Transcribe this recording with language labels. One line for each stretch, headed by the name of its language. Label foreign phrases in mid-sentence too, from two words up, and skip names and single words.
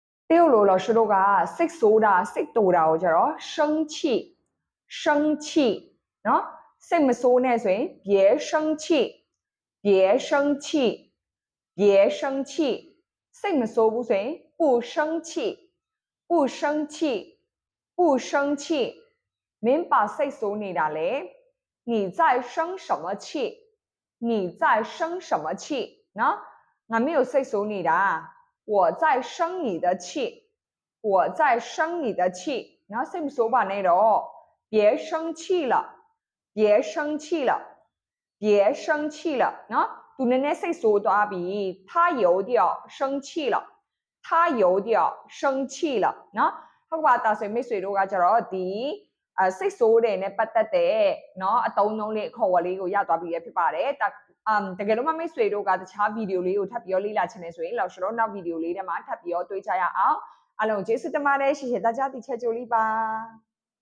Chinese: 丢了老师
Burmese: တို့ကစိတ်ဆိုးတာစိတ်တူတာကိုကြတော့
Chinese: 生气生气
Burmese: နော်စိတ်မဆိုးနဲ့ဆိုရင်
Chinese: 别生气别生气别生气
Burmese: စိတ်မဆိုးဘူးဆိုရင်
Chinese: 不生气不生气不生气
Burmese: မင်းပါစိတ်ဆိုးနေတာလေ
Chinese: 你在生什么气你在生什么气
Burmese: နော်ငါမင်းကိုစိတ် ဆိုးနေတာ
Chinese: 我在生你的气我在生你的气
Burmese: နော်စိတ်မဆိုးပါနဲ့တော့
Chinese: 别生气了别生气了别生气了
Burmese: နော်သူနည်းနည်းစိတ်ဆိုးသွားပြီ
Chinese: 他有点生气了他有点生气了
Burmese: နော်ဟုတ်ပါတာဆိုမိတ်ဆွေတို့ကကြတော့ဒီစိတ်ဆိုးတယ်နဲ့ပတ်သက်တဲ့เนาะအတုံးလုံးလေးအခေါ်အဝေါ်လေးကိုရသွားပြီဖြစ်ပါတယ်တကယ်လို့မိတ်ဆွေတို့ကတခြားဗီဒီယိုလေးကိုထပ်ပြီးလေ့လာချင်တယ်ဆိုရင်လောက်ရှတော့နောက်ဗီဒီယိုလေးထဲမှာထပ်ပြီးတွေ့ကြရအောင်အားလုံးကျေးဇူးတင်ပါတယ်
Chinese: 谢谢大家的切久力吧